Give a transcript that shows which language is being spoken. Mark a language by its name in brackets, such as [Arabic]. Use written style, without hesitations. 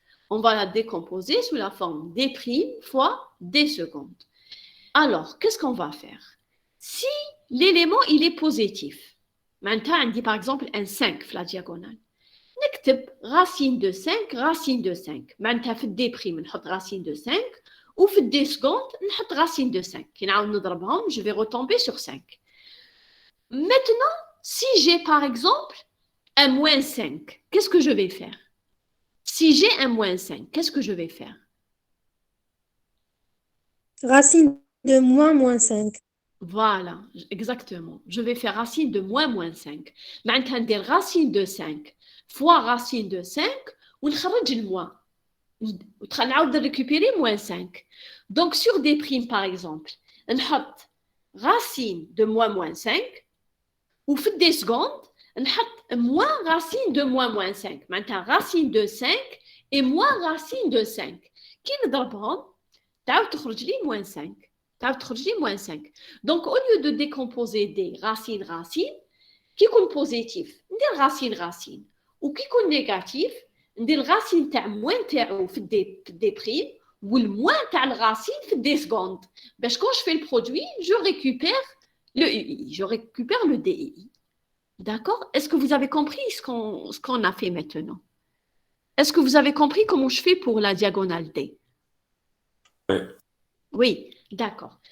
[French] On va la décomposer sous la forme D' fois D seconde. Alors, qu'est-ce qu'on va faire? Si l'élément, il est positif, maintenant, on dit par exemple un 5 la diagonale. [Arabic] نكتب [French] racine de 5, racine de 5. [Arabic] معناتها في الدي بريم نحط [French] racine de 5 [Arabic] وفي الدي seconde نحط racine de 5. كي نعاود نضربهم, [French] je vais retomber sur 5. Maintenant, si j'ai par exemple un moins 5, qu'est-ce que je vais faire? Si j'ai un moins 5, qu'est-ce que je vais faire? Racine de moins 5. Voilà, exactement. Je vais faire racine de moins 5. [Arabic] معناتها ندير [French] racine de 5 fois racine de 5 [Arabic] ونخرج الموان. ونعاود [French] récupérer moins 5. Donc, sur des primes, par exemple, [Arabic] نحط [French] racine de moins 5 [Arabic] وفي [French] des secondes نحط moins racine de moins 5. [Arabic] معناتها [French] racine de 5 et moins racine de 5. [Arabic] كي نضربهم تعاود تخرج لي [French] moins 5. [Arabic] تعاود تخرج لي moins 5. [French] Donc, au lieu de décomposer des racines, qui [Arabic] يكون [French] positif, [Arabic] ندير [French] racine. [Arabic] وكي يكون [French] négatif, [Arabic] ندير racine تاع moins تاعو في [French] des primes [Arabic] والmoin تاع الرacine في [French] des secondes. [Arabic] باش [French] quand je fais le produit, je récupère le UI, je récupère le DI. D'accord? Est-ce que vous avez compris ce qu'on a fait maintenant? Est-ce que vous avez compris comment je fais pour la diagonale D? Oui. Oui, d'accord.